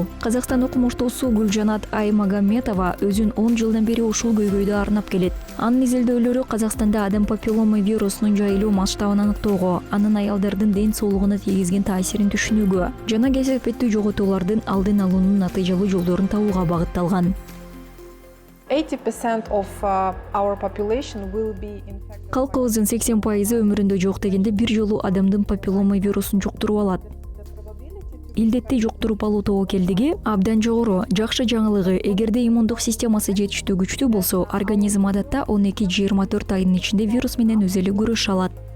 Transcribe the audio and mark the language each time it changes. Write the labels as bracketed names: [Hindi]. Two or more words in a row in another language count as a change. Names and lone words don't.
[Kyrgyz] Казакстан окумуштуусу Гүлжанат Аймагамметова өзүн 10 жылдан бери ушул көйгөйдү арнап келет. Анын изилдөөлөрү Казакстанда адам папиллома вирусунун жайылуу масштабын аныктоого, анын аялдардын ден соолугуна тийгизген таасирин түшүнүүгө жана кесепеттүү жоготуулардын алдын алуунун натыйжалуу жолдорун табууга багытталган. [English] 80% of our population will be infected. [Kyrgyz] Калкыбыздын 80% өмүрүндө жок дегенде бир жолу адамдын папиллома вирусун жуктуруп алат. Илдетти жуктуруп алуу тобокелдиги абдан жогору. Жакшы жаңылыгы, эгерде иммундук системасы жетиштүү күчтүү болсо, организм адатта 12-24 айдын ичинде вирус менен өзү эле күрөшө алат.